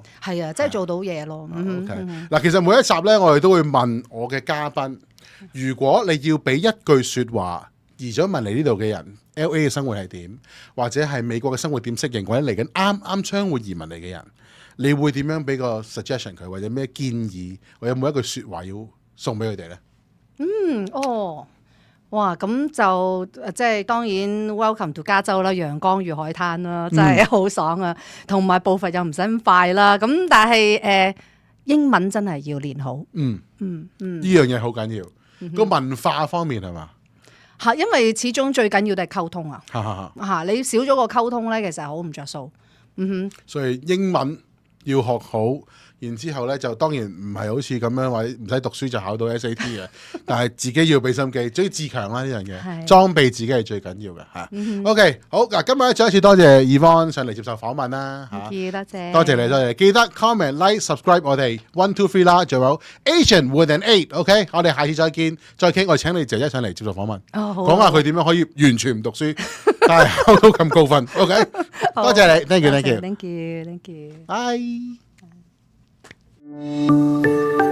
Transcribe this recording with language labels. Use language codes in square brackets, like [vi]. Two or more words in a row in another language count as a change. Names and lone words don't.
[yue] 係啊，即係做到嘢咯。嗱，其實每一集咧，我哋都會問我嘅嘉賓，如果你要俾一句説話移咗問嚟呢度嘅人 ，LA 嘅生活係點，或者係美國嘅生活點適應，或者嚟緊啱將會移民嚟嘅人，你會點樣俾個 suggestion 佢，或者咩建議，或者有冇一句説話要送俾佢哋咧？哇！咁就即係當然 [en] welcome to [yue] 加州啦，陽光與海灘啦，真係好爽啊！同埋步伐又唔使咁快啦。咁但係英文真係要練好。呢樣嘢好緊要。個文化方面係嘛？嚇，因為始終最緊要都係溝通啊。嚇，你少咗個溝通咧，其實好唔着數。所以英文要學好。然之後咧就當然唔係好似咁樣或者唔使讀書就考到 SAT 嘅，但係自己要俾心機，最自強啦呢樣嘢，裝備自己係最緊要嘅嚇。OK， 好嗱，今日咧再一次多謝 Yvonne 上嚟接受訪問啦嚇，多謝你，多謝，記得 [en] comment like subscribe [yue] 我哋 1 2 3啦，仲有 Asian with an 8，OK， 我哋下次再見，再傾，我請你姐姐上嚟接受訪問，講下佢點樣可以完全唔讀書，但係考到咁高分。OK， 多謝你， [en] thank you，bye。